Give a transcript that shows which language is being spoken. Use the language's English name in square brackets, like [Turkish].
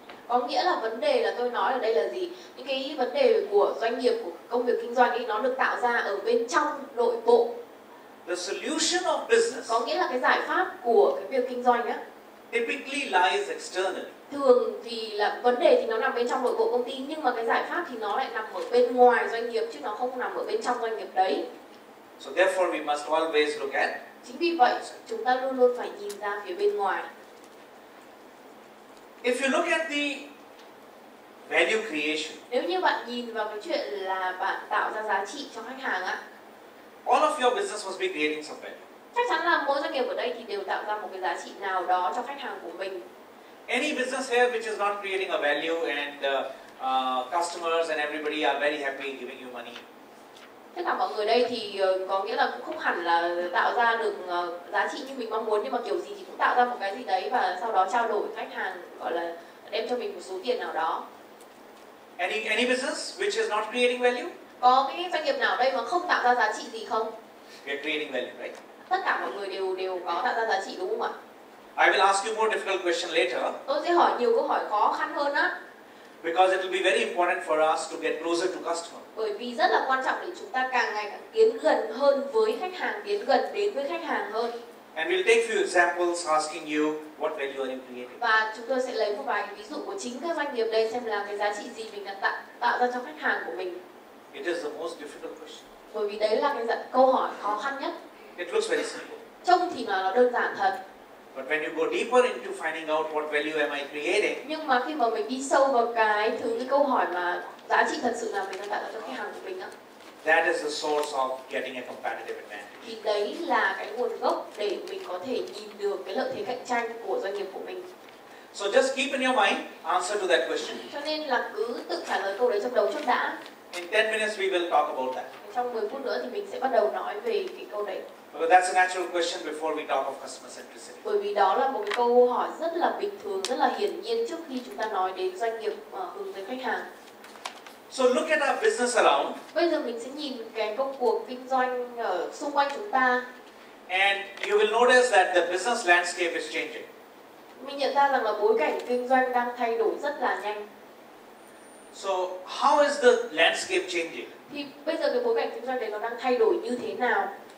[Vietnamese] Có nghĩa là vấn đề là tôi nói ở đây là gì? Những cái vấn đề của doanh nghiệp, của công việc kinh doanh ấy, nó được tạo ra ở bên trong nội bộ. [English] The solution of business [Vietnamese] có nghĩa là cái giải pháp của cái việc kinh doanh á [English] typically lies externally. [Vietnamese] Thường thì là vấn đề thì nó nằm bên trong nội bộ công ty, nhưng mà cái giải pháp thì nó lại nằm ở bên ngoài doanh nghiệp chứ nó không nằm ở bên trong doanh nghiệp đấy. [English] So therefore we must always look at. [Vietnamese] Chính vì vậy chúng ta luôn luôn phải nhìn ra phía bên ngoài. [English] If you look at the value creation, [Vietnamese] nếu như bạn nhìn vào cái chuyện là bạn tạo ra giá trị cho khách hàng á, [English] all of your business must be creating some value. [Vietnamese] Chắc chắn là mỗi doanh nghiệp ở đây thì đều tạo ra một cái giá trị nào đó cho khách hàng của mình. [English] Any business here which is not creating a value and customers and everybody are very happy giving you money. [Vietnamese] Tất cả mọi người đây thì có nghĩa là cũng không hẳn là tạo ra được giá trị như mình mong muốn, nhưng mà kiểu gì thì cũng tạo ra một cái gì đấy và sau đó trao đổi khách hàng, gọi là đem cho mình một số tiền nào đó. [English] Any business which is not creating value? [Vietnamese] Có cái doanh nghiệp nào đây mà không tạo ra giá trị gì không? [English] We are creating value, right? [Vietnamese] Tất cả mọi người đều có tạo ra giá trị, đúng không ạ? [English] I will ask you more difficult question later. [Vietnamese] Tôi sẽ hỏi nhiều câu hỏi khó khăn hơn á. [English] Because it will be very important for us to get closer to customer. [Vietnamese] Bởi vì rất là quan trọng để chúng ta càng ngày càng tiến gần hơn với khách hàng, tiến gần đến với khách hàng hơn. [English] And we'll take few examples asking you what value are you creating. [Vietnamese] Và chúng tôi sẽ lấy một vài ví dụ của chính các doanh nghiệp đây xem là cái giá trị gì mình đã tạo ra cho khách hàng của mình. [English] It is the most difficult question. [Vietnamese] Bởi vì đấy là cái câu hỏi khó khăn nhất. [English] It looks very simple. [Vietnamese] Trông thì nó đơn giản thật. [English] But when you go deeper into finding out what value am I creating, [Vietnamese] nhưng mà khi mà mình đi sâu vào cái câu hỏi mà giá trị thật sự là mình đang tạo ra cho khách hàng của mình á, [English] that is the source of getting a competitive advantage. [Vietnamese] Thì đấy là cái nguồn gốc để mình có thể nhìn được cái lợi thế cạnh tranh của doanh nghiệp của mình. [English] So just keep in your mind answer to that question. [Vietnamese] Cho nên là cứ tự trả lời câu đấy trong đầu trước đã. [English] In 10 minutes we will talk about that. [Vietnamese] Trong 10 phút nữa thì mình sẽ bắt đầu nói về cái câu đấy. [English] Because that's a natural question before we talk of customer centricity. [Vietnamese] Bởi vì đó là một cái câu hỏi rất là bình thường, rất là hiển nhiên trước khi chúng ta nói đến doanh nghiệp hướng tới khách hàng. [English] So look at our business around. [Vietnamese] Bây giờ mình sẽ nhìn cái công cuộc kinh doanh ở xung quanh chúng ta. [English] And you will notice that the business landscape is changing. [Vietnamese] Mình nhận ra rằng là bối cảnh kinh doanh đang thay đổi rất là nhanh. [English] So how is the landscape changing? [Vietnamese] Thì bây giờ cái bối cảnh kinh doanh đấy nó đang thay đổi như thế nào?